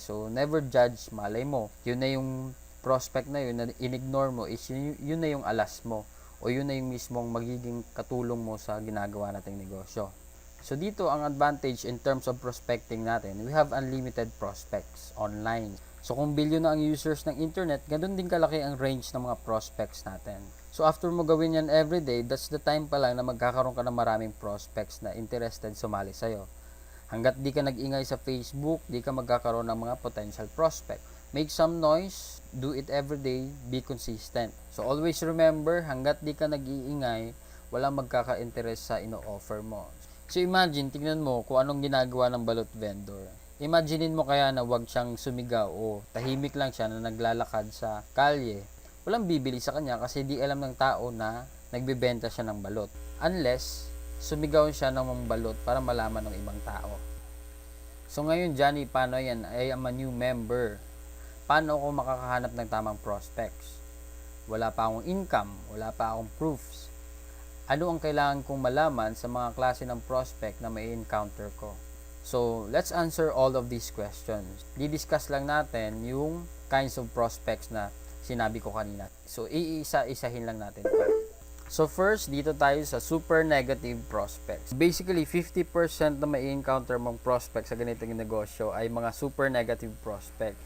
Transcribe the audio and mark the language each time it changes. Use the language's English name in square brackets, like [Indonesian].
[Filipino] So, [English] never judge. [Filipino] Malay mo. Yun na yung prospect na yun na in-ignore mo is yun na yung alas mo. O yun na yung mismong magiging katulong mo sa ginagawa nating negosyo. So, dito ang advantage [English] in terms of prospecting [Filipino] natin. [English] We have unlimited prospects online. [Filipino] So, kung billion na ang users ng internet, ganun din kalaki ang range ng mga prospects natin. So, [English] after mo gawin yan everyday, that's the time [Filipino] pa lang na magkakaroon ka ng maraming prospects na interested sumali sa'yo. Hanggat di ka nag-ingay sa Facebook, di ka magkakaroon ng mga potential prospect. [English] Make some noise, do it everyday, be consistent. [Filipino] So, [English] always remember, [Filipino] hanggat di ka nag-iingay, walang magkaka-interest sa ino-offer mo. So, imagine, tingnan mo kung anong ginagawa ng balot vendor. Imaginein mo kaya na wag siyang sumigaw o tahimik lang siya na naglalakad sa kalye. walang bibili sa kanya kasi di alam ng tao na nagbebenta siya ng balot. Unless, sumigaw siya ng mga balot para malaman ng ibang tao. So ngayon, Johnny, paano yan? [English] I am a new member. [Filipino] Paano ako makakahanap ng tamang prospects? Wala pa akong income, wala pa akong proofs. Ano ang kailangan kong malaman sa mga klase ng prospect na may encounter ko? [English] So, let's answer all of these questions. [Filipino] Di-discuss lang natin yung [English] kinds of prospects [Filipino] na sinabi ko kanina. So, iisa-isahin lang natin ito. So, first, dito tayo sa super negative prospects. Basically, 50% na may encounter mong prospect sa ganitong negosyo ay mga super negative prospect.